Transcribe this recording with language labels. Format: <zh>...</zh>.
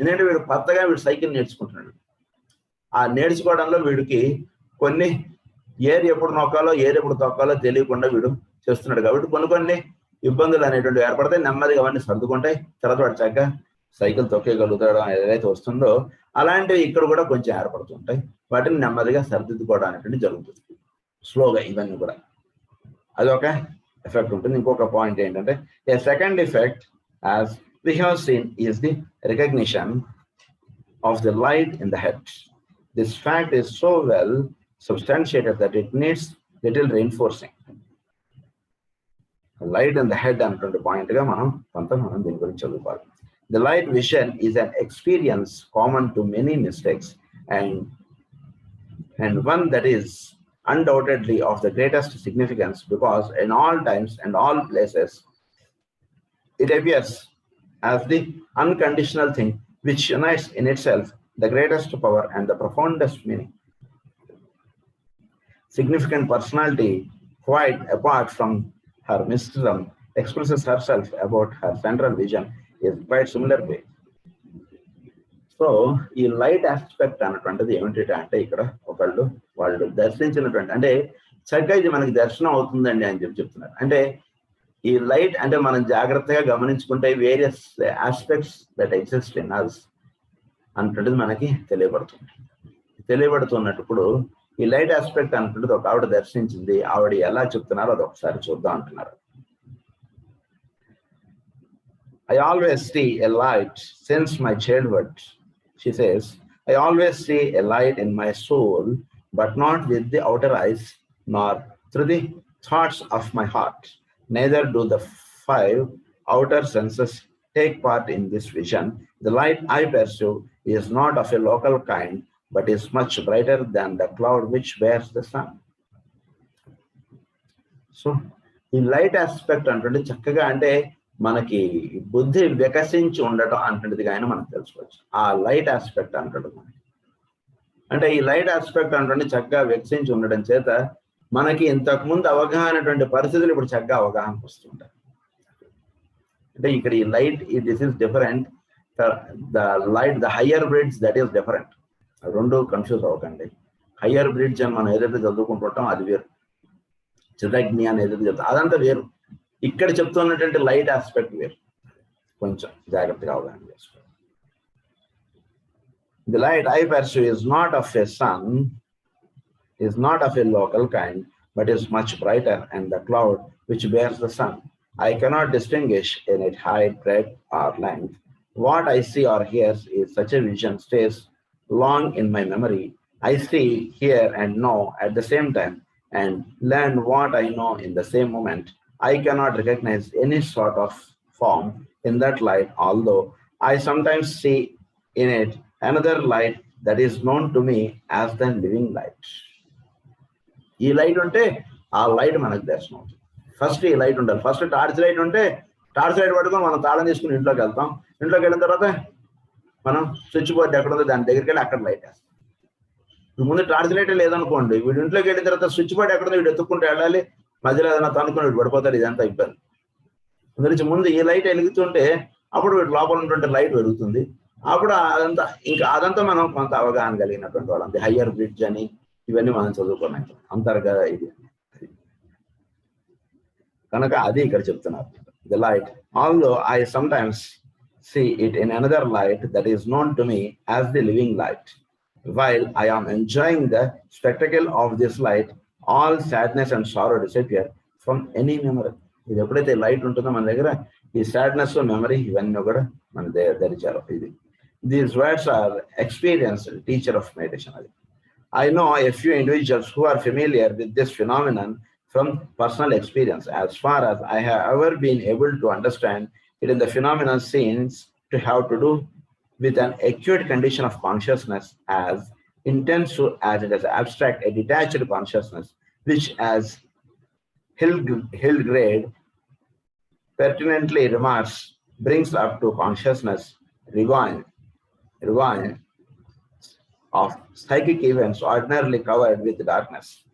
<te>ఎందుకంటే వీడు కొత్తగా వీడు సైకిల్ నేర్చుకుంటున్నాడు. ఆ నేర్చుకోవడంలో వీడికి కొన్ని ఏరు ఎప్పుడు నొక్కాలో ఏరు ఎప్పుడు తొక్కాలో తెలియకుండా వీడు చేస్తున్నాడు. కాబట్టి కొన్ని ఇబ్బందులు అనేటువంటి ఏర్పడతాయి. నెమ్మదిగా అవన్నీ సర్దుకుంటాయి. తర్వాత వాడు చక్కగా సైకిల్ తొక్కేయగలుగుతాడు ఏదైతే వస్తుందో అలాంటివి ఇక్కడ కూడా కొంచెం ఏర్పడుతుంటాయి. వాటిని నెమ్మదిగా సరిదిద్దుకోవడం అనేటువంటి జరుగుతుంది స్లోగా. ఇవన్నీ కూడా అదొక ఎఫెక్ట్ ఉంటుంది. ఇంకొక పాయింట్ ఏంటంటే</te> <en>A second effect as we have seen is the recognition of the light in the head. This fact is so well substantiated that it needs little reinforcing. Light in the head and point</en> <te>ga manam దీని గురించి చదువుకోవాలి.</te> <en>The light vision is an experience common to many mystics and one that is undoubtedly of the greatest significance, because in all times and all places it appears as the unconditional thing which unites in itself the greatest power and the profoundest meaning. Significant personality, quite apart from her mysticism, expresses herself about her central vision in quite similar way.</en> <te>So ఈ light aspect అన్నటువంటిది ఏమిటంటే అంటే ఇక్కడ వాళ్ళు దర్శించినటువంటి అంటే చక్కగా ఇది మనకి దర్శనం అవుతుందండి అని చెప్తున్నారు. అంటే ఈ లైట్ అంటే మనం జాగ్రత్తగా గమనించుకుంటే</te> <en>various aspects that exist in us</en> <te>అంటుంటది మనకి తెలియబడుతున్నప్పుడు ఈ లైట్ ఆస్పెక్ట్ అంటుంటది ఒక ఆవిడ దర్శించింది. ఆవిడ ఎలా చెప్తున్నారో అది ఒకసారి చూద్దాం అంటున్నారు.</te> <en>I always see a light since my childhood, she says. I always see a light in my soul, but not with the outer eyes, nor through the thoughts of my heart. Neither do the 5 outer senses take part in this vision. The light I perceive is not of a local kind, but is much brighter than the cloud which bears the sun.</en> <te>So, ఈ light aspect అంటే చక్కగా అంటే మనకి బుద్ధి వికసించి ఉండటం అంటుంటిదిగా ఆయన మనకు తెలుసుకోవచ్చు. ఆ లైట్ ఆస్పెక్ట్ అంటాడు మనకి. అంటే ఈ లైట్ ఆస్పెక్ట్ అంటే చక్కగా వికసించి ఉండడం చేత మనకి ఇంతకుముందు అవగాహనటువంటి పరిస్థితులు ఇప్పుడు చక్కగా అవగాహనకు వస్తుంటాయి. అంటే ఇక్కడ ఈ</te> <en>Light this is different, the light the higher bridge that is different.</en> <te>రెండు కన్ఫ్యూజ్ అవ్వకండి. హయ్యర్ బ్రిడ్జ్ అని మనం ఏదైతే చదువుకుంటుంటాం అది వేరు, చిదగ్ని అని ఏదైతే చెప్తాం అదంతా వేరు. ఇక్కడ చెప్తున్నటువంటి లైట్ ఆస్పెక్ట్ వేరు, కొంచెం జాగ్రత్తగా అవగాహన చేసుకోవాలి.</te> <en>The light I pursue is not of a sun, is not of a local kind, but is much brighter and the cloud which bears the sun. I cannot distinguish in its height, breadth, or length. What I see or hear is such a vision stays long in my memory. I see, hear, and know at the same time, and learn what I know in the same moment. I cannot recognize any sort of form in that light, although I sometimes see in it another light that is known to me as the living light.</en> <te>ఈ light ఉంటే ఆ light మనకు దర్శనం అవుతుంది. First ఈ light ఉండాలి. First torch light ఉంటే torch light పట్టుకొని మనం తాళం తీసుకుని ఇంట్లోకి వెళ్తాం. ఇంట్లోకి వెళ్ళిన తర్వాత మనం స్విచ్ బోర్డ్ ఎక్కడ ఉందో దాని దగ్గరికి వెళ్ళి అక్కడ లైట్ వేస్తాం. ముందు టార్చ్ లైట్ లేదనుకోండి, వీడు ఇంట్లోకి వెళ్ళిన తర్వాత స్విచ్ బోర్డ్ ఎక్కడుందో వీడు ఎత్తుక్కుంటూ వెళ్ళాలి, మధ్యలో ఏదైనా తనుకుని వీడు పడిపోతాడు. ఇదంతా ఇబ్బంది. అందురించి ముందు ఈ లైట్ వెలుగుతుంటే అప్పుడు వీడు లోపల ఉన్నటువంటి లైట్ వెలుగుతుంది. అప్పుడు అదంతా మనం కొంత అవగాహన కలిగినటువంటి వాళ్ళం. హయ్యర్ బ్రిడ్జ్ అని ఇవన్నీ మనం చదువుకున్నాం అంతర్గత ఇది కనుక అది ఇక్కడ చెప్తున్నారు.</te> <en>The light although I sometimes see it in another light that is known to me as the living light. While I am enjoying the spectacle of this light, all sadness and sorrow disappear from any memory.</en> <te>ఇది ఎప్పుడైతే light ఉంటుందో మన దగ్గర ఈ sadness memory ఇవన్నీ కూడా మన దరిచారు.</te> <en>ఇది these words are experienced teacher of meditation. అది I know a few individuals who are familiar with this phenomenon from personal experience. As far as I have ever been able to understand it, in the phenomenon seems to have to do with an acute condition of consciousness as intense as it is abstract, a detached consciousness, which, as Hildgrade pertinently remarks, brings up to consciousness rewind of psychic events ordinarily covered with darkness.</en>